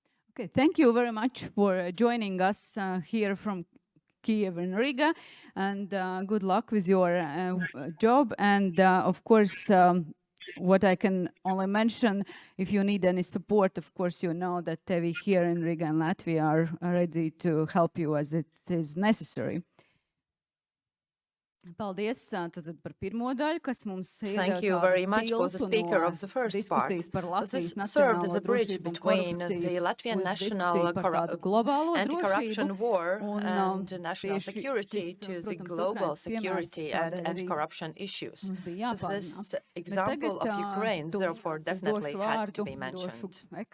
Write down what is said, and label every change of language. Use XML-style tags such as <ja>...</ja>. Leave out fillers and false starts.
<en>Okay, thank you very much for joining us here from Kiev and Riga, and good luck with your job. And of course, what I can only mention, if you need any support, of course, you know that we here in Riga and Latvia are ready to help you as it is necessary.</en> <lv>Paldies tātad par pirmo daļu, kas mums</lv> <en>Thank you very much for the speaker of the first part. This served as a bridge between the Latvian national anti-corruption war and national security to the global security and anti-corruption issues. This example of Ukraine, therefore, definitely had to be mentioned.</en>